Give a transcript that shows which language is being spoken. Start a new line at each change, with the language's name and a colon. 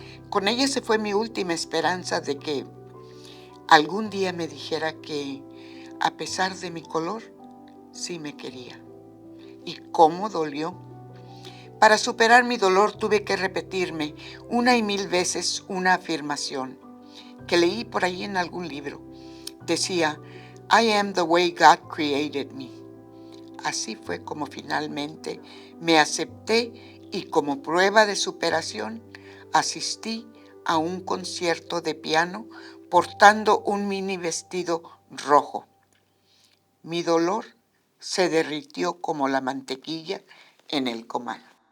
Spanish: Con ella se fue mi última esperanza de que algún día me dijera que, a pesar de mi color, sí me quería. Y cómo dolió. Para superar mi dolor tuve que repetirme 1 y 1000 veces una afirmación que leí por ahí en algún libro. Decía,
English: I am the way God created me.
Spanish: Así fue como finalmente me acepté y como prueba de superación asistí a un concierto de piano portando un mini vestido rojo. Mi dolor se derritió como la mantequilla en el comal.